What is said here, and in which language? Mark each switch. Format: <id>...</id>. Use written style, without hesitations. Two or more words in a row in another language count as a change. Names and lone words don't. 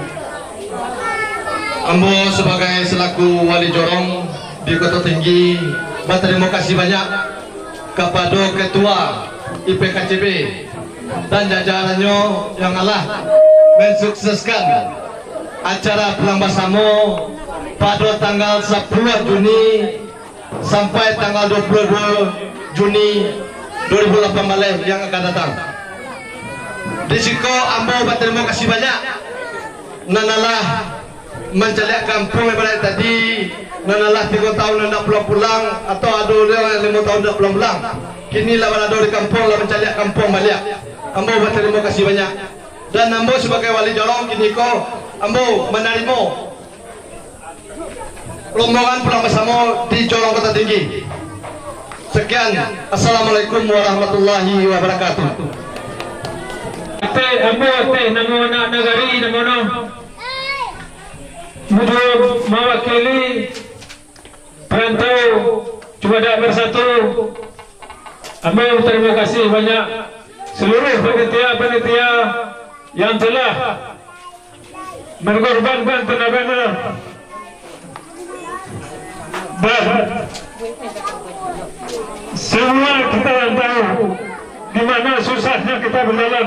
<id>Ambo sebagai selaku wali Jorong di Kotodo Tinggi berterima kasih banyak kepada Ketua IPKCB dan jajarannya yang Allah mensukseskan acara Pulang Basamu pada tanggal 10 Juni sampai tanggal 22 Juni 2018 yang akan datang. Di situ ambo berterima kasih banyak nanalah mencari kampung ibarat tadi, nanalah 3 tahun hendak pulang atau ada yang 5 tahun hendak pulang. Kini lah berada di kampung lah mencari kampung balik. Ambo berterima kasih banyak. Dan ambo sebagai wali Jorong kini ko ambo menerima rombongan Pulang Basamu di Jorong Kotodo Tinggi. Sekian,</id> <ar>assalamualaikum warahmatullahi wabarakatuh.</ar> <min>Ambo namo anak negari namono mudah mewakili perantau Cibadak Bersatu.</min> <id>Ambo terima kasih banyak seluruh panitia yang telah mengorbankan tenaganya dan semua kita yang tahu di mana susahnya kita berjalan.</id>